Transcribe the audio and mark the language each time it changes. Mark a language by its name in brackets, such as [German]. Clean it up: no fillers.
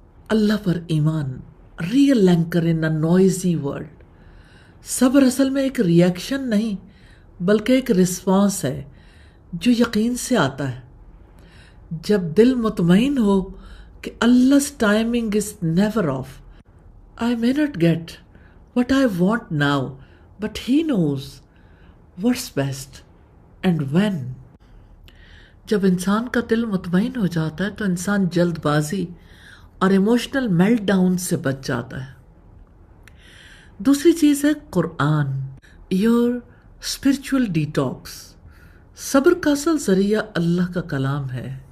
[Urdu] اللہ پر ایمان، [English] Real anchor in a noisy world. [Urdu] صبر اصل میں ایک ریئیکشن نہیں بلکہ ایک رسپانس ہے جو یقین سے آتا ہے۔ جب دل مطمئن ہو کہ [English] Allah's timing is never off. I may not get what I want now, but He knows what's best and when. [Urdu] جب انسان کا دل مطمئن ہو جاتا ہے تو انسان جلد بازی اور [English] emotional meltdown [Urdu] سے بچ جاتا ہے۔ دوسری چیز ہے قرآن، [English] Your spiritual detox. [Urdu] صبر کا اصل ذریعہ اللہ کا کلام ہے۔